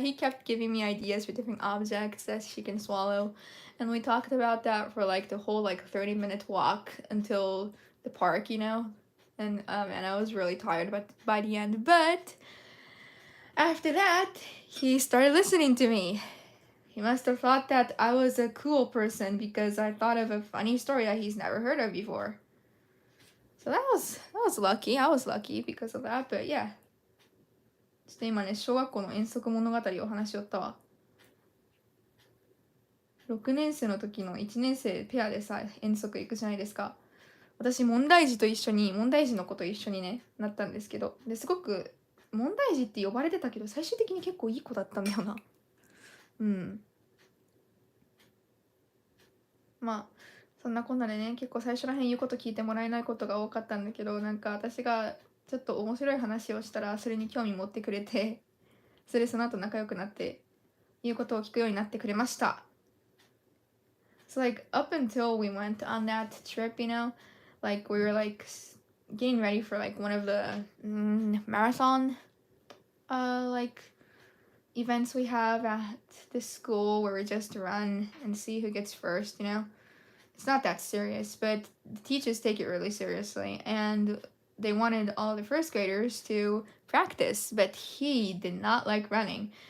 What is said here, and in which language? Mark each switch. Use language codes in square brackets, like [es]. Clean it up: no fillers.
[en] He kept giving me ideas for different objects that she can swallow, and we talked about that for like the whole like 30-minute walk until the park, and I was really tired by the end, but after that he started listening to me. He must have thought that I was a cool person because I thought of a funny story that he's never heard of before. So that was lucky. I was lucky because of that, but yeah. [ja] ちょっと今ね、小学校の遠足物語を話しよったわ。 6年生の時の1年生ペアでさ、遠足行くじゃないですか。私、問題児の子と一緒にね、なったんですけど、ですごく、問題児って呼ばれてたけど、最終的に結構いい子だったんだよな。まあ、そんなこんなでね、結構最初らへん言うこと聞いてもらえないことが多かったんだけど、なんか私がちょっと面白い話をしたらそれに興味持ってくれて、その後仲良くなって言うことを聞くようになってくれました。 [en] So like up until we went on that trip, like we were like getting ready for like one of the marathon like events we have at this school where we just run and see who gets first, It's not that serious, but the teachers take it really seriously, and they wanted all the 1st graders to practice, but he did not like running.